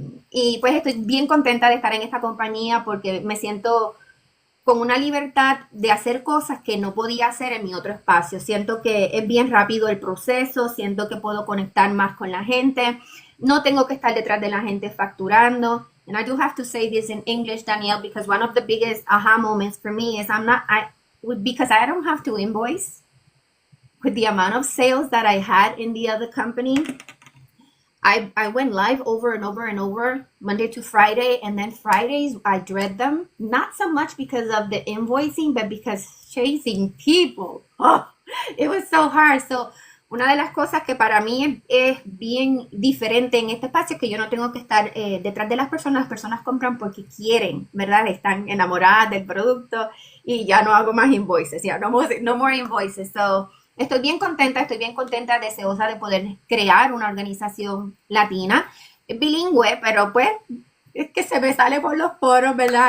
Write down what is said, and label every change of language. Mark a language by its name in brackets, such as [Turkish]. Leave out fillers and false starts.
[Spanish] Y pues estoy bien contenta de estar en esta compañía porque me siento con una libertad de hacer cosas que no podía hacer en mi otro espacio. Siento que es bien rápido el proceso, siento que puedo conectar más con la gente. No tengo que estar detrás de la gente facturando. [English] And I do have to say this in English, Danielle, because one of the biggest aha moments for me is because I don't have to invoice with the amount of sales that I had in the other company. I went live over and over and over, Monday to Friday, and then Fridays, I dread them. Not so much because of the invoicing, but because chasing people. Oh, it was so hard. [Spanish] So, una de las cosas que para mí es bien diferente en este espacio es que yo no tengo que estar detrás de las personas compran porque quieren, ¿verdad? Están enamoradas del producto y ya no hago más invoices, ya no more invoices. So, estoy bien contenta, deseosa de poder crear una organización latina, bilingüe, pero pues es que se me sale por los poros, ¿verdad?